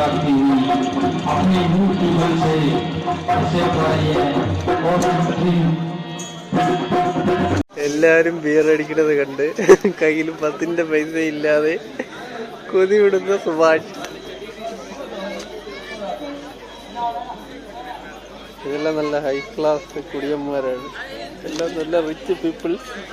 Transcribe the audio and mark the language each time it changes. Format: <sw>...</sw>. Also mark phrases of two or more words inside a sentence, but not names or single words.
<hi>अपने मुंह की बल से इसे पढ़िए और</hi> <ml>എല്ലാവരും ബിയർ അടിക്കുന്നത് കണ്ട് കയ്യിൽ 10 പൈസ ഇല്ലാതെ കൊതി വിടുന്ന സുഭാഷ്. ഇതെല്ലാം നല്ല</ml> <en>high class</en> <ml>കുടിയന്മാരാണ്, എല്ലാം നല്ല</ml> <en>rich peoples.</en>